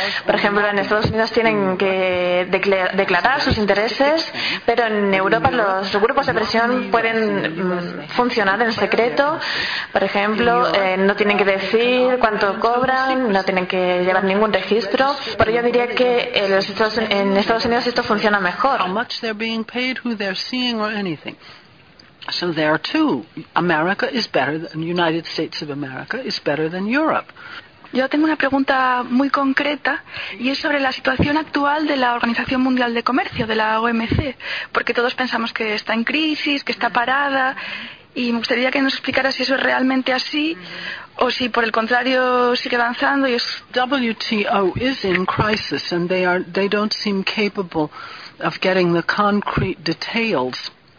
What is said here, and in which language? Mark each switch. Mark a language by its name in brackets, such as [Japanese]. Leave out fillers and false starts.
[Spanish] Por ejemplo, en Estados Unidos tienen que declarar sus intereses, pero en Europa los grupos de presión pueden funcionar en secreto. Por ejemplo, no tienen que decir cuánto cobran, no tienen que llevar ningún registro. Por ello diría que en Estados Unidos esto funciona mejor. [English] So there too, America is better than United States of America is better than Europe. [Spanish] Yo tengo una pregunta muy concreta y es sobre la situación actual de la Organización Mundial de Comercio, de la OMC, porque todos pensamos que está en crisis, que está parada, y me gustaría que nos explicara si eso es realmente así o si por el contrario sigue avanzando y es [English] WTO is in crisis and they don't seem capable of getting the concrete details.